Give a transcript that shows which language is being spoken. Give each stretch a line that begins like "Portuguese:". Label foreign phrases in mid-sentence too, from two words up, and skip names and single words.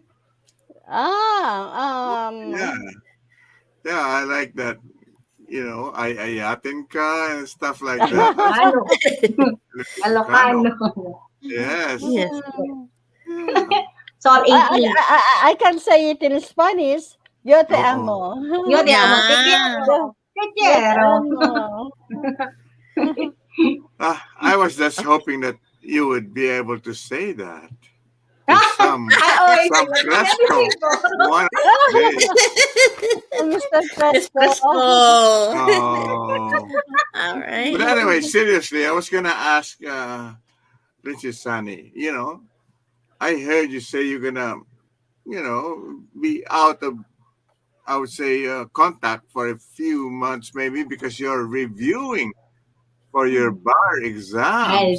English: Yeah, I like that.
Iloko: Ayatin ka
English: and stuff like that. Ilocano. Yes. So I can say it in Spanish.
Spanish: Yo te amo. Yo te amo. Te quiero. Te quiero.
English: I was just hoping that you would be able to say that. Some Cresco. One day. Mr. Cresco. All right. But anyway, seriously, I was going to ask Prinsesani, I heard you say you're going to, be out of, I would say, contact for a few months maybe because you're reviewing for your bar exams.